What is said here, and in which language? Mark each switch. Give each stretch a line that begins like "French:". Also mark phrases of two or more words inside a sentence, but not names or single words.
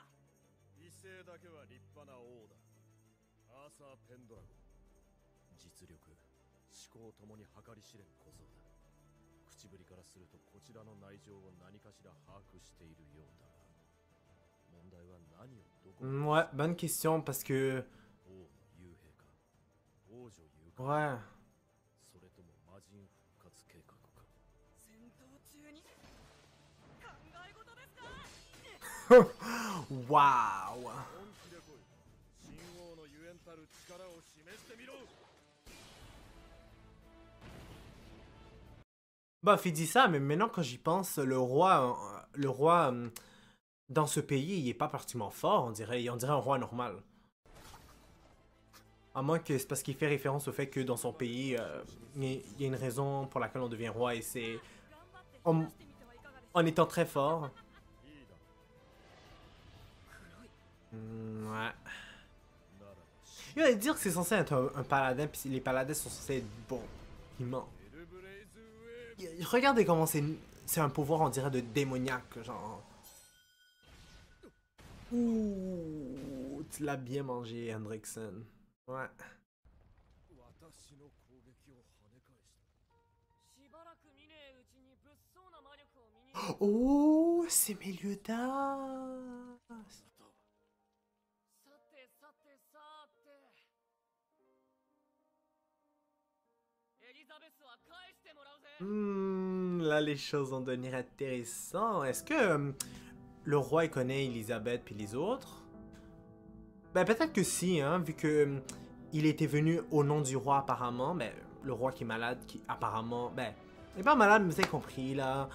Japanese: 異性だけは立派な王だ。アーサー・ペンドラゴン。実力、思考ともに計り知れん小僧だ。口ぶりからするとこちらの内情を何かしら把握しているようだが、問題は何をどこ
French: Ouais, bonne question, parce que...
Japanese: 王の幽閉か、王女誘拐、
French: Ouais.
Japanese: それとも魔人復活計画か。戦闘中に考え事ですか。
French: Waouh.
Japanese: 本気で来い。新王のゆえんたる力を示してみろ。
French: Bah, il dit ça, mais maintenant quand j'y pense, le roi dans ce pays, il est pas particulièrement fort, on dirait un roi normal. À moins que c'est parce qu'il fait référence au fait que dans son pays, il y a une raison pour laquelle on devient roi et c'est en étant très fort.
Japanese: いいだ。
French: Ouais.
Japanese: ならば、
French: Il va dire que c'est censé être un paladin, puis les paladins sont censés être bons. Il ment.
Japanese: エルブレイズウェーブ。
French: Regardez comment c'est un pouvoir, on dirait, de démoniaque, genre. Ouh, tu l'as bien mangé, Hendrickson. Ouais.
Japanese: 私の攻撃を跳ね返した。しばらく見ねえうちに物騒な魔力を身に。
French: Oh, c'est Meliodas.
Japanese: さてさてさて。エリザベスは返してもらうぜ。
French: Là, les choses vont devenir intéressantes. Est-ce que le roi il connaît Elisabeth puis les autres? Ben peut-être que si, hein, vu que il était venu au nom du roi apparemment, mais le roi qui est malade, qui apparemment, ben, il est pas malade, mais vous avez compris là.